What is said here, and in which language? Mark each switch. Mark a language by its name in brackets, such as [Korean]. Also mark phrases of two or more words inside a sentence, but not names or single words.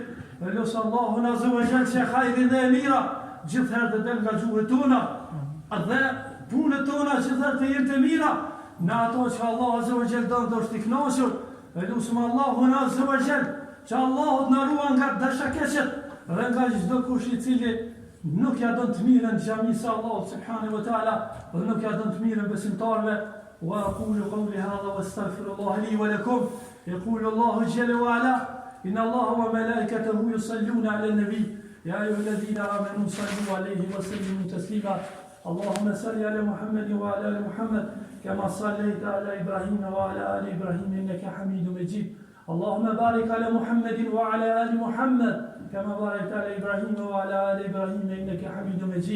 [Albanian] Dhe lut Allahun [Arabic] عز وجل [Albanian] që hajrin dhe e mira gjithherë të del nga gjuhët tona, dhe punët tona gjithherë të jenë të mira, në ato që Allah [Arabic] عز وجل [Albanian] don të është I kënaqur. Dhe lutem Allahun [Arabic] عز وجل [Albanian] që Allahu na ruaj nga dashakeqet dhe nga çdo kush I cili nuk ja don të mirën xhamisë Allahut [Arabic] سبحانه وتعالى [Albanian] dhe nuk ja don të mirën besimtarëve. [Arabic] وأقول قولي هذا وأستغفر الله لي ولكم. يقول الله جل وعلا إن الله وملائكته يصلون على النبي يا أيها الذين آمنوا صلوا عليه وسلموا تسليما. اللهم صل على محمد وعلى ال محمد كما صليت على ابراهيم وعلى ال ابراهيم انك حميد مجيد. اللهم بارك على محمد وعلى ال محمد كما باركت على ابراهيم وعلى ال ابراهيم انك حميد مجيد.